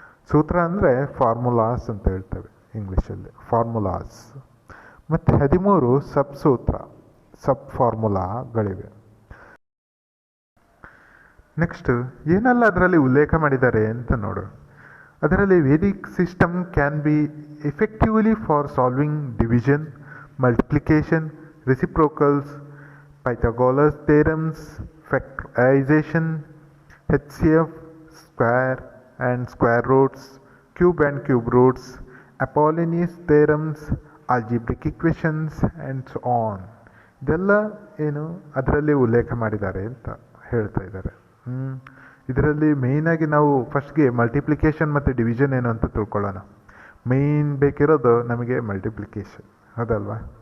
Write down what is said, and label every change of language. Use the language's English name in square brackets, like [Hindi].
[Kannada] ಸೂತ್ರ ಅಂದರೆ ಫಾರ್ಮುಲಾಸ್ ಅಂತ ಹೇಳ್ತೇವೆ ಇಂಗ್ಲೀಷಲ್ಲಿ, ಫಾರ್ಮುಲಾಸ್. ಮತ್ತು 13 ಸಬ್ ಫಾರ್ಮುಲಾಗಳಿವೆ. ನೆಕ್ಸ್ಟ್ ಏನೆಲ್ಲ ಅದರಲ್ಲಿ ಉಲ್ಲೇಖ ಮಾಡಿದ್ದಾರೆ ಅಂತ ನೋಡೋಣ. [English] ಅದರಲ್ಲಿ Vedic system can be effectively for solving division, multiplication, reciprocals, Pythagoras theorems, factorization, HCF, square and square roots, cube and cube roots, Apollonius theorems, algebraic equations and so on. [Kannada] ಇದೆಲ್ಲ ಏನು ಅದರಲ್ಲಿ ಉಲ್ಲೇಖ ಮಾಡಿದ್ದಾರೆ ಅಂತ ಹೇಳ್ತಾ ಇದ್ದಾರೆ. ಇದರಲ್ಲಿ ಮೇಯ್ನಾಗಿ ನಾವು ಫಸ್ಟ್ಗೆ ಮಲ್ಟಿಪ್ಲಿಕೇಶನ್ ಮತ್ತು ಡಿವಿಷನ್ ಏನು ಅಂತ ತಿಳ್ಕೊಳ್ಳೋಣ. ಮೇಯ್ನ್ ಬೇಕಿರೋದು ನಮಗೆ ಮಲ್ಟಿಪ್ಲಿಕೇಶನ್, ಹೌದಲ್ವಾ?